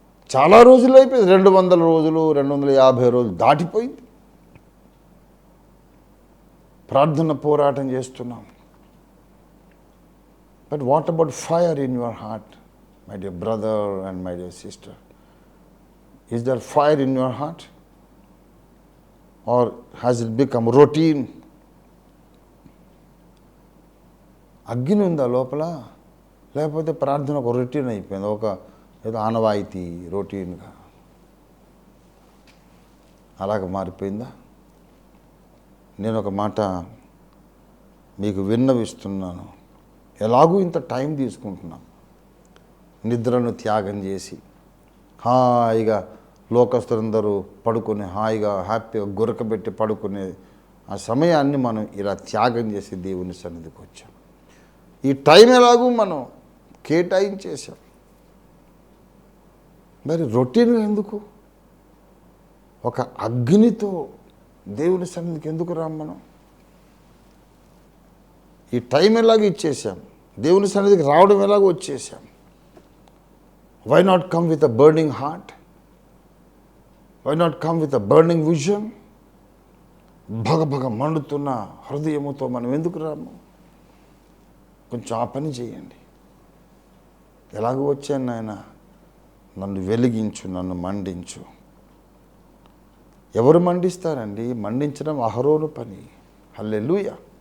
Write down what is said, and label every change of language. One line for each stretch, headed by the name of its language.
Telugu: చాలా రోజులు అయిపోయింది, 200 రోజులు 250 రోజులు దాటిపోయింది. ప్రార్థన పోరాటం చేస్తున్నాం.
English: But what about fire in your heart, my dear brother and my dear sister? Is there fire in your heart? Or has it become routine?
Telugu: అగ్ని ఉందా లోపల? లేకపోతే ప్రార్థన ఒక రొటీన్ అయిపోయింది, ఒక ఏదో ఆనవాయితీ, రొటీన్గా అలాగ మారిపోయిందా? నేను ఒక మాట మీకు విన్నవిస్తున్నాను. ఎలాగూ ఇంత టైం తీసుకుంటున్నాం, నిద్రను త్యాగం చేసి హాయిగా లోకస్తులందరూ పడుకుని హాయిగా హ్యాపీగా గురకబెట్టి పడుకునే ఆ సమయాన్ని మనం ఇలా త్యాగం చేసి దేవుని సన్నిధికి వచ్చాం. ఈ టైం ఎలాగూ మనం కేటాయించేసాం. మరి రొటీన్ ఎందుకు? ఒక అగ్నితో దేవుని సన్నిధికి ఎందుకు రాం మనం? ఈ టైం ఎలాగ ఇచ్చేసాం, దేవుని సన్నిధికి రావడం ఎలాగో వచ్చేసాం.
English: Why not come with a burning heart? Why not come with a burning vision?
Telugu: భగభగ మండుతున్న హృదయముతో మనం ఎందుకు రాము? కొంచెం ఆ పని చేయండి. ఎలాగో వచ్చాను నాయన, నన్ను వెలిగించు, నన్ను మండించు. ఎవరు మండిస్తారండి? మండించడం అహరోను పని. హల్లెలూయా.